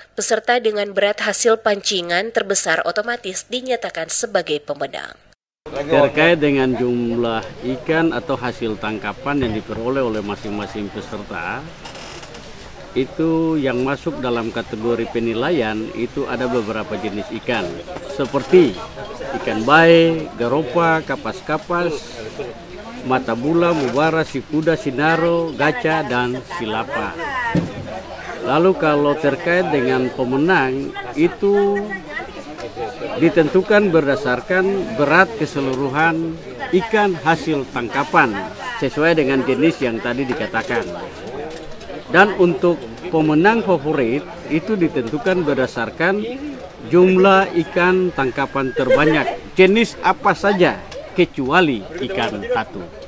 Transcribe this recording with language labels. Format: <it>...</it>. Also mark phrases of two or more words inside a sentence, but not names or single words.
<id>Peserta dengan berat hasil pancingan terbesar otomatis dinyatakan sebagai pemenang. Terkait dengan jumlah ikan atau hasil tangkapan yang diperoleh oleh masing-masing peserta, itu yang masuk dalam kategori penilaian itu ada beberapa jenis ikan, seperti ikan bae, garopa, kapas-kapas, mata bula, mubara, sikuda, sinaro, gaca, dan silapa. Lalu kalau terkait dengan pemenang, itu ditentukan berdasarkan berat keseluruhan ikan hasil tangkapan sesuai dengan jenis yang tadi dikatakan. Dan untuk pemenang favorit itu ditentukan berdasarkan jumlah ikan tangkapan terbanyak, jenis apa saja kecuali ikan tatu.</id>